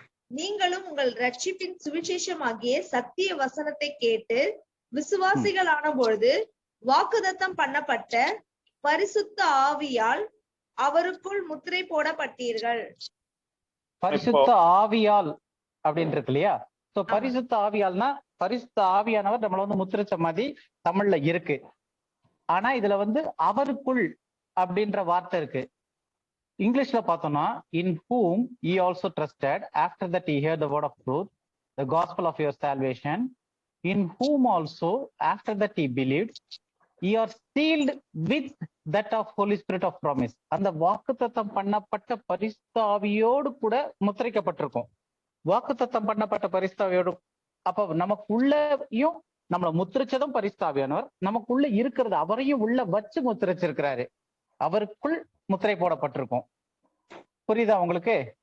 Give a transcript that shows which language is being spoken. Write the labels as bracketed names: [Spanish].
[Tamil] நீங்களும் உங்கள் ரட்சிப்பின் சுவிசேஷமாகிய சத்திய வசனத்தை கேட்டு விசுவாசிகளான பொழுது வாக்குதத்தம் பண்ணப்பட்ட பரிசுத்த ஆவியால் அவருக்குள் முத்திரை போடப்பட்டீர்கள். பரிசுத்த ஆவியால் அப்படின்னு இருக்கு இல்லையா? சோ பரிசுத்த ஆவியால்னா பரிசுத்த ஆவியானவர் நம்மள வந்து முத்திரிச்ச மாதிரி தமிழ்ல இருக்கு. ஆனா இதுல வந்து அவருக்குள் அப்படின்ற வார்த்தை இருக்கு. இங்கிலீஷ்ல பார்த்தோம்னா [English] In whom ye also trusted after that ye heard the word of truth, the gospel of your salvation, in whom also after that ye believed, ye are sealed with that of Holy Spirit of promise. [Tamil] அந்த வாக்குத்தத்தம் பண்ணப்பட்ட பரிசுத்த ஆவியோடு கூட முத்திரைக்கப்பட்டிருக்கும். வாக்குத்தத்தம் பண்ணப்பட்ட பரிசுத்த ஆவியோடு, அப்ப நமக்குள்ளயும் நம்மளை முத்திரிச்சதும் பரிசுத்த ஆவியானவர், நமக்குள்ள இருக்கிறது அவரையும் உள்ள வச்சு முத்திரிச்சிருக்கிறாரு. அவருக்குள் முத்திரை போடப்பட்டிருக்கும். புரியுதா உங்களுக்கு?